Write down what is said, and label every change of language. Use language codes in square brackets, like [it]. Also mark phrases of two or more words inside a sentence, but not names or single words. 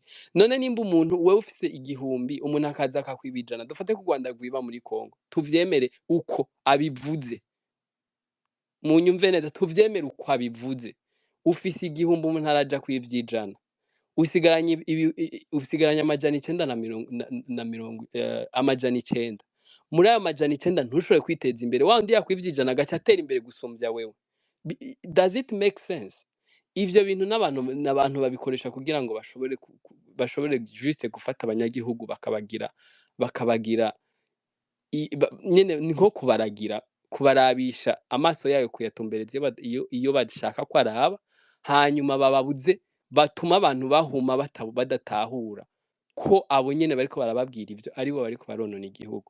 [rn] None nimba umuntu wewe ufise 1000, umuntu akaza akakwibijana, dufate ku Rwanda rwiba muri Kongo, tuvyemere uko abivuze, munyumve neza, tuvyemere uko abivuze, ufise 1000 umuntu araja kwivyijana, usigaranye usigaranye amajana 9 na mirongo amajana 9 muri ayo majana 9 ntushobore kwiteza imbere wa undi yakwivye ijana agaca atera imbere gusumbya wewe. [en] Does it make sense? [rn] Ivyo bintu n'abantu babikoresha kugira ngo bashobore juste gufata abanyagihugu bakabagira nyene ni nko kubarabisha amaso yayo kuyatumbereza iyo bashaka ko araba, hanyuma bababuze batuma abantu bahuma badatahura ko abo nyene bariko barababwira ivyo aribo bariko baronona igihugu.